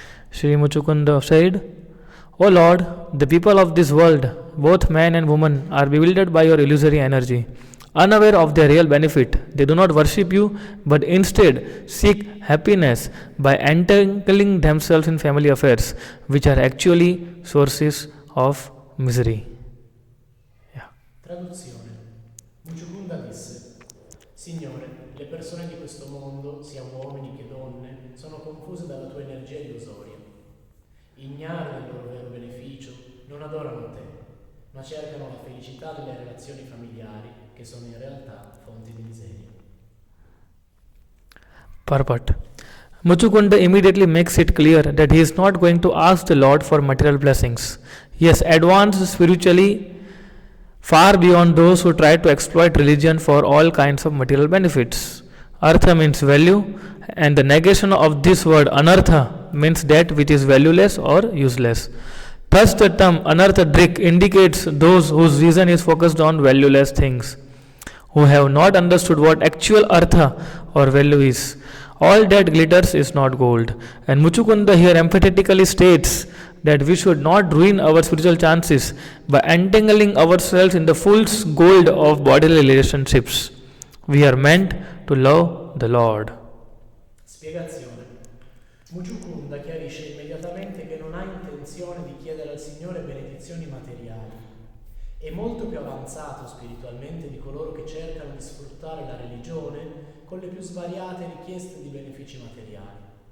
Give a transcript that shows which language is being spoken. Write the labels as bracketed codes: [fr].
[en] Sri Muchukunda said, O Lord, the people of this world, both man and woman, are bewildered by your illusory energy. Unaware of their real benefit, they do not worship you, but instead seek happiness by entangling themselves in family affairs, which are actually sources of misery. [it] Traduzione. Muchukunda disse: Signore, le persone di questo mondo, sia uomini che donne, sono confuse dalla tua energia illusoria. Ignare del loro vero beneficio, non adorano te, ma cercano la felicità delle relazioni familiari, che sono in realtà fonti di miseria. [en] Purport. Muchukunda immediately makes it clear that he is not going to ask the Lord for material blessings. He has advanced spiritually far beyond those who try to exploit religion for all kinds of material benefits. Artha means value, and the negation of this word anartha means that which is valueless or useless. Thus, the term anartha drik indicates those whose reason is focused on valueless things, who have not understood what actual artha or value is. All that glitters is not gold. And Muchukunda here emphatically states that we should not ruin our spiritual chances by entangling ourselves in the fool's gold of bodily relationships. We are meant to love the Lord. [it] Spiegazione. Muchukunda chiarisce immediatamente che non ha intenzione di chiedere al Signore benedizioni materiali. È molto più avanzato spiritualmente di coloro che cercano di sfruttare la religione con le più svariate richieste di benefici materiali.